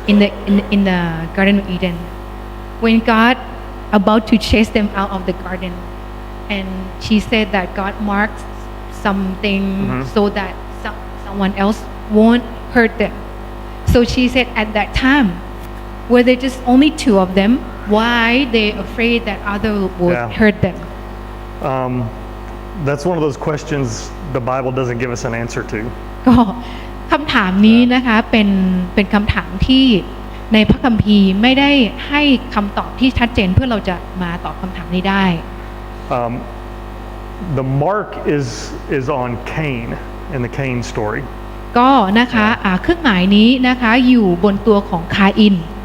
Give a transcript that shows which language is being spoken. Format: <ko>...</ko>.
<en>In the Garden of Eden, when God about to chase them out of the garden, and she said that God marks something so that someone else won't hurt them. So she said at that time, were there just only two of them? Why they afraid that other would hurt them? That's one of those questions the Bible doesn't give us an answer to.</en> <th>ก็คำถามนี้นะคะเป็นคำถามที่ในพระคัมภีร์ไม่ได้ให้คำตอบที่ชัดเจนเพื่อเราจะมาตอบคำถามนี้ได้</th> <en>The mark is on Cain in the Cain story.</en> <th>ก็นะคะเครื่องหมายนี้นะคะอยู่บนตัวของคาอิน</th>